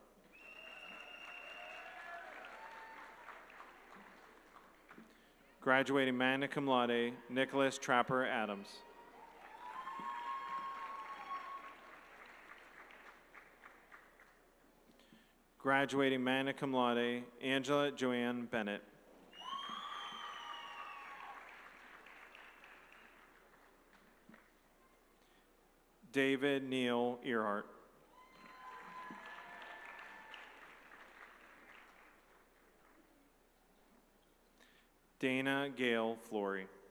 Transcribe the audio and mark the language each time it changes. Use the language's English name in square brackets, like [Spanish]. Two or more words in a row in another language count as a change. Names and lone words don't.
[English] Graduating [Latin] magna cum laude, [English] Nicholas Trapper Adams. Graduating [Latin] magna cum laude, [English] Angela Joanne Bennett. David Neil Earhart. Dana Gale Flory.